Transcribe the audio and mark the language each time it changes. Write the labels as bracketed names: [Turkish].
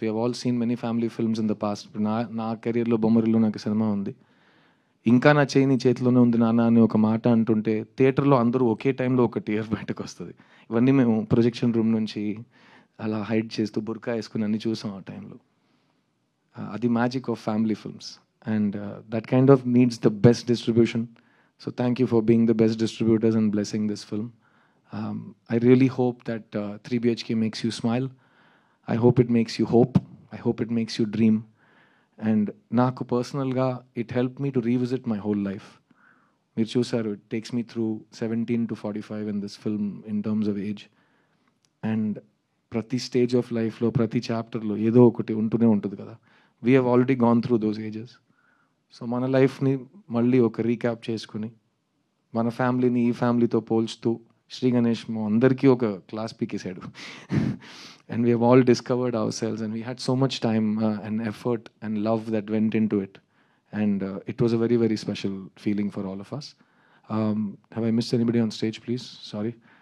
[English] We have all seen many family films in the past. [Telugu] నా కెరీర్లో బొమ్మరిలో నాకు cinema ఉంది. ఇంకా నా చేయి నీ చేతిలోనే ఉంది నాన్న అని ఒక మాట అంటుంటే థియేటర్లో అందరూ ఒకే టైంలో ఒక టీయర్ బయటకు వస్తుంది. ఇవన్నీ మేము ప్రొజెక్షన్ రూమ్ నుంచి అలా హైడ్ చేస్తూ బుర్కా వేసుకుని అన్ని చూసాం ఆ టైంలో. [English] అది magic of family films. And that kind of needs the best distribution. So thank you for being the best distributors and blessing this film. I really hope that 3BHK makes you smile. I hope it makes you hope. I hope it makes you dream. And [Telugu] నాకు పర్సనల్గా [English] it helped me to revisit my whole life. [Telugu] మీరు చూసారు, [English] it takes me through 17 to 45 in this film in terms of age. [Telugu] And ప్రతి stage of లైఫ్లో, ప్రతి చాప్టర్లో ఏదో ఒకటి ఉంటూనే ఉంటుంది కదా. [English] We have already gone through those ages. [Telugu] So మన లైఫ్ని మళ్ళీ ఒక రీక్యాప్ చేసుకుని మన ఫ్యామిలీని ఈ ఫ్యామిలీతో పోల్చుతూ శ్రీ గణేష్ అందరికీ ఒక class పీకేసాడు. [English] And we have all discovered our cells and we had so much time and effort and love that went into it. And it was a very very special feeling for all of us. Have I missed anybody on stage? Please, sorry.